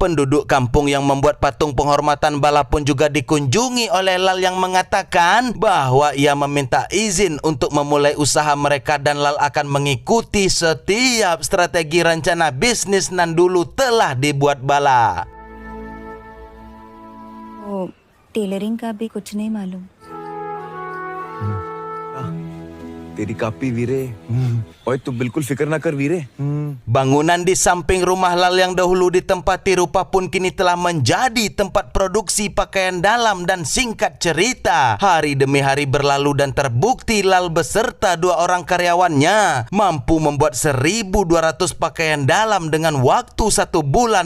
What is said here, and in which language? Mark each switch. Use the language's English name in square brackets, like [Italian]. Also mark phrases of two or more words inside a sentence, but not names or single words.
[Indonesian] Penduduk kampung yang membuat patung penghormatan Bala pun juga dikunjungi oleh Lal yang mengatakan bahwa ia meminta izin untuk memulai usaha mereka dan Lal akan mengikuti setiap strategi rencana bisnis nan dulu telah dibuat Bala. [Hindi] टेलरिंग का भी कुछ नहीं मालूम। तेरी कापी वीरे। ओए तू बिल्कुल फिक्र ना कर वीरे। [Indonesian] Bangunan di samping rumah Lal yang dahulu ditempati rupa pun kini telah menjadi tempat produksi pakaian dalam dan singkat cerita, hari demi hari berlalu dan terbukti Lal beserta 2 orang karyawannya mampu membuat 1.200 pakaian dalam dengan waktu 1 bulan.